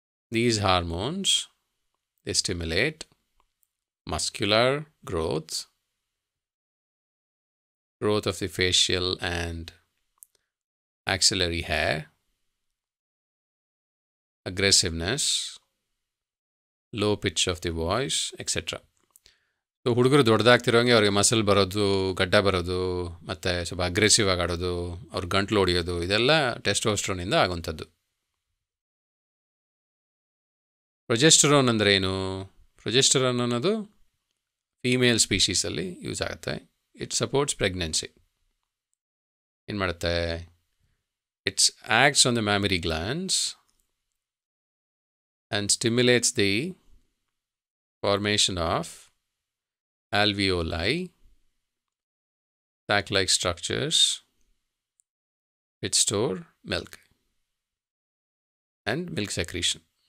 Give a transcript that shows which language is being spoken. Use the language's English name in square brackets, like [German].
[English] These hormones, they stimulate muscular growth of the facial and axillary hair, aggressiveness, low pitch of the voice, etc. [Kannada] So ಹುಡುಗರು ದೊಡ್ಡದಾಗ್ತಿರೋಂಗೆ ಅವ್ರಿಗೆ muscle ಬರೋದು, ಗಡ್ಡ ಬರೋದು, ಮತ್ತು ಸ್ವಲ್ಪ ಅಗ್ರೆಸಿವ್ ಆಗಿ ಆಡೋದು, ಅವ್ರ ಗಂಟ್ಲು ಹೊಡಿಯೋದು, ಇದೆಲ್ಲ ಟೆಸ್ಟೋಸ್ಟ್ರೋನಿಂದ ಆಗುವಂಥದ್ದು. ಪ್ರೊಜೆಸ್ಟರೋನ್ ಅಂದರೆ ಏನು? ಪ್ರೊಜೆಸ್ಟರೋನ್ ಅನ್ನೋದು ಫೀಮೇಲ್ ಸ್ಪೀಷೀಸಲ್ಲಿ ಯೂಸ್ ಆಗುತ್ತೆ. [English] It supports pregnancy. [Kannada] ಏನು ಮಾಡುತ್ತೆ? [English] It acts on the mammary glands and stimulates the formation of alveoli, sac-like structures which store milk and milk secretion.